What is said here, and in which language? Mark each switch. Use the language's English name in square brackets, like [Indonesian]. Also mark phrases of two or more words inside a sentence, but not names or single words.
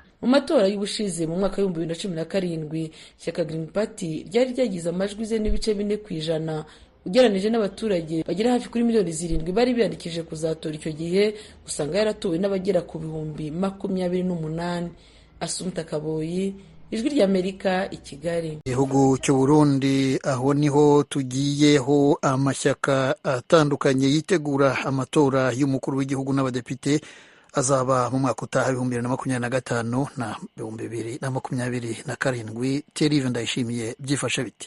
[Kinyarwanda] Mu matora y'ubushize mu mwaka wa 2017 ishyaka Green Party ryari ryagize amajwi ze n'ibice 4% ugereranije n'abaturage bagera hafi kuri 7,000,000 bari biyandikije kuzatora icyo gihe, usanga yaratowe n'abagera ku bihumbi 28. Asumta Kaboyi, Ijwi ry'Amerika, i Kigali. Igihugu cy'u Burundi, aho niho tugiyeho amashyaka atandukanye yitegura amatora y'umukuru w'igihugu n'abadepite azaba mu mwaka utaha 2025 na 2027. Thierry Ndayishimiye, byifashe biti?